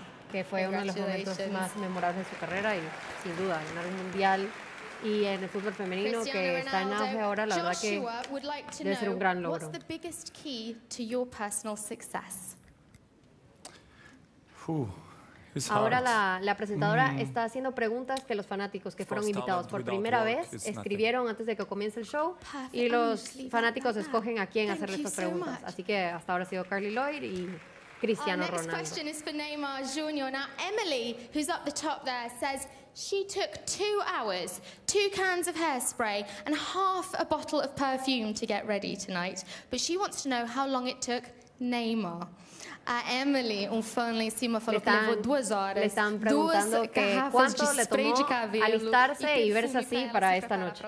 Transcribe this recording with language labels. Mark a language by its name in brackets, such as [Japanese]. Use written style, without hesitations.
[Spanish] Que fue uno de los momentos más memorables de su carrera y sin duda ganar un Mundial y en el fútbol femenino que está en auge ahora, la verdad que debe ser un gran logro. [English] What's the biggest key to your personal success? [Spanish] Ahora la presentadora está haciendo preguntas que los fanáticos que fueron invitados por primera vez escribieron antes de que comience el show y los fanáticos escogen a quién hacerle estas preguntas. Así que hasta ahora ha sido Carly Lloyd y Cristiano Ronaldo. [English] Next question is for Neymar Jr. Now, Emily, who's up the top there, says she took 2 hours, 2 cans of hairspray, and half a bottle of perfume to get ready tonight. But she wants to know how long it took Neymar. [Portuguese] Emily, fan lá em cima, falou que levou 2 horas. [Spanish] Le están preguntando que cuánto le tomó alistarse y verse así para esta noche.